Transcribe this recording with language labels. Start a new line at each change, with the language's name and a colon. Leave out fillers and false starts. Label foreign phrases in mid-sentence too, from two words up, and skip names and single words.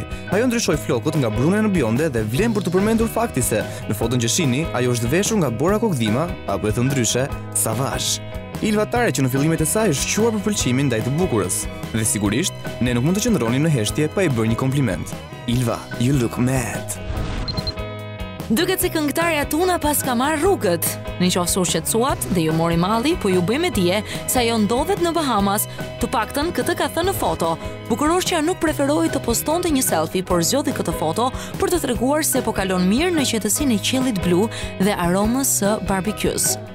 Albanian: Ajo ndryshoi flokut nga brune në bionde dhe vlen për të përmendur fakti se në foton që shihni, ajo është veshur nga Bora Kokdhima apo e thënë ndryshe, Savazh. Ilva Tare që në fillimet e saj është quar për pëlqimin ndaj të bukurës. Dhe sigurisht, ne nuk mund të qëndronim në heshtje pa i bërë një kompliment. Ilva,
English: you look mad.
Albanian: Duket se këngëtarja Tuna pas ka marrë rrugët. Nëse u shqetësuat dhe ju mori malli, po ju bëj me dije se ajo ndodhet në Bahamas, të paktën këtë ka thënë në foto. Bukuroshqja nuk preferoi të postonte një selfie, por zgjodhi këtë foto për të treguar se po kalon mirë në qetësinë e qiellit blu dhe aromës së barbecues.